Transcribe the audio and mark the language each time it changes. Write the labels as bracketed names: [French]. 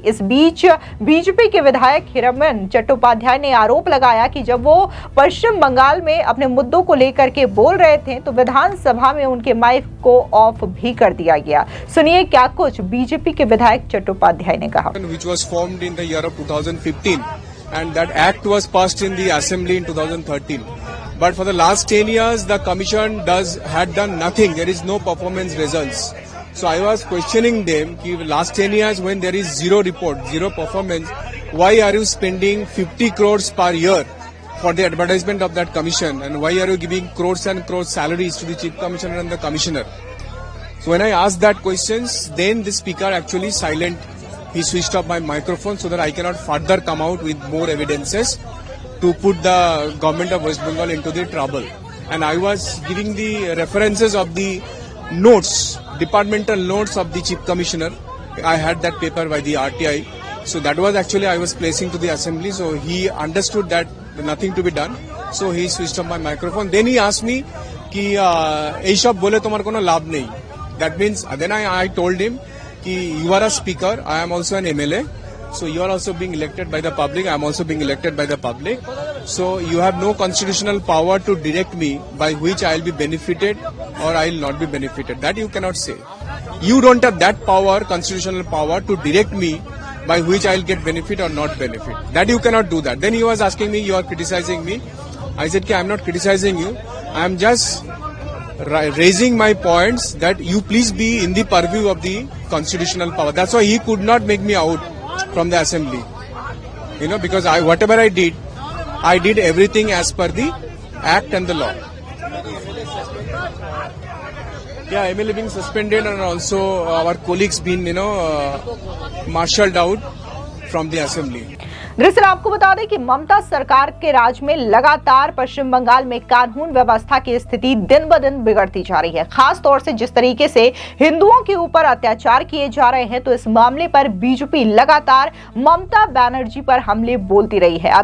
[Hindi] इस बीच बीजेपी के विधायक हिरमन चट्टोपाध्याय ने आरोप लगाया कि जब वो पश्चिम बंगाल में अपने मुद्दों को लेकर के बोल रहे थे तो विधानसभा में उनके माइक को ऑफ भी कर दिया गया। सुनिए क्या कुछ बीजेपी के विधायक चट्टोपाध्याय ने कहा। [English] Which was formed in the year of 2015 and that act was passed in the assembly in 2013. But for the last 10 years, the commission had done nothing. There is no performance results. So I was questioning them, ki last 10 years when there is zero report, zero performance, why are you spending 50 crores per year for the advertisement of that commission? And why are you giving crores and crores salaries to the chief commissioner and the commissioner? So when I asked that questions, then the speaker actually silent. He switched off my microphone so that I cannot further come out with more evidences to put the government of West Bengal into the trouble. And I was giving the references of the notes, departmental notes of the chief commissioner. I had that paper by the RTI. So that was actually I was placing to the assembly. So he understood that nothing to be done. So he switched on my microphone. Then he asked me [Bangla] कि এই সব বলে তোমার কোনো লাভ নেই. [English] That means then I told him कि you are a speaker. I am also an MLA. So you are also being elected by the public. I am also being elected by the public. So you have no constitutional power to direct me by which I will be benefited or I will not be benefited. That you cannot say. You don't have that power, constitutional power, to direct me by which I will get benefit or not benefit. That you cannot do that. Then he was asking me, you are criticizing me. I said, I am not criticizing you. I am just raising my points that you please be in the purview of the constitutional power. That's why he could not make me out from the assembly. You know, because whatever I did everything as per the act and the law. Yeah, MLA being suspended and also our colleagues being, marshaled out from the assembly. [Hindi] दरअसल आपको बता दें कि ममता सरकार के राज में लगातार पश्चिम बंगाल में कानून व्यवस्था की स्थिति दिन ब दिन बिगड़ती जा रही है। खास तौर से जिस तरीके से हिंदुओं के ऊपर अत्याचार किए जा रहे हैं, तो इस मामले पर बीजेपी लगातार ममता बनर्जी पर हमले बोलती रही है।